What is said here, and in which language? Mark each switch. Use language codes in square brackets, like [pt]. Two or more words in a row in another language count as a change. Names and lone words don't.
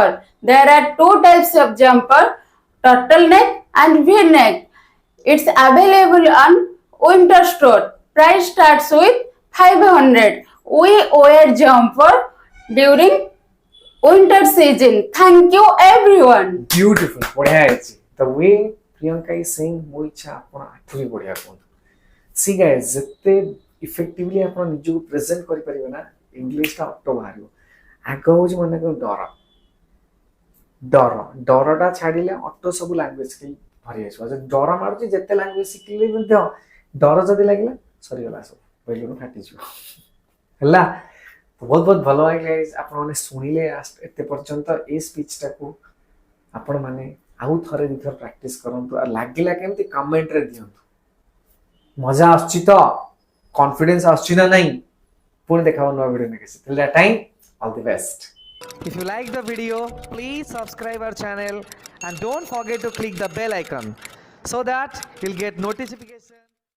[en] There are two types of jumper, turtleneck and V-neck. It's available on winter store. Price starts with 500. We wear jumper during winter season. Thank you everyone. Beautiful. [hi] बढ़िया है जी. [en] The way Priyanka is saying [or] ମୋ ଇଚ୍ଛା ଆପଣ ଆଠୁ ବି ବଢିଆ କୁହନ୍ତୁ. [en] See guys, [or] ଯେତେ effectively ଆପଣ ନିଜକୁ ପ୍ରେଜେଣ୍ଟ କରିପାରିବେ ନା ଇଂଲିଶଟା ଅଟୋ ବାହାରିବ. ଆଗ ହଉଛି ମନେ କର ଡରଟା ଛାଡ଼ିଲେ ଅଟୋ ସବୁ [en] language skill [or] ଭରି ଆସିବ ଯଦି ଡର ମାରୁଛି ଯେତେ ଲାଙ୍ଗୁଏଜ ଶିଖିଲେ ମଧ୍ୟ ଡର ଯଦି ଲାଗିଲା ସରିଗଲା ସବୁ କହିଲୁ ଫାଟିଯିବ ହେଲା ବହୁତ ବହୁତ ଭଲ ଲାଗିଲା ଆପଣମାନେ ଶୁଣିଲେ ଏତେ ପର୍ଯ୍ୟନ୍ତ ଏ ସ୍ପିଚଟାକୁ ଆପଣମାନେ ଆଉ ଥରେ ଦୁଇଥର ପ୍ରାକ୍ଟିସ କରନ୍ତୁ ଆଉ ଲାଗିଲା କେମିତି କମେଣ୍ଟରେ ଦିଅନ୍ତୁ ମଜା ଆସୁଛି ତ କନଫିଡେନ୍ସ ଆସୁଛି ନା ନାହିଁ ପୁଣି ଦେଖା ହବ ନୂଆ ଭିଡିଓ ନେଇକି [en] till that time all the best. If you like the video, please subscribe our channel and don't forget to click the bell icon so that you'll get notification.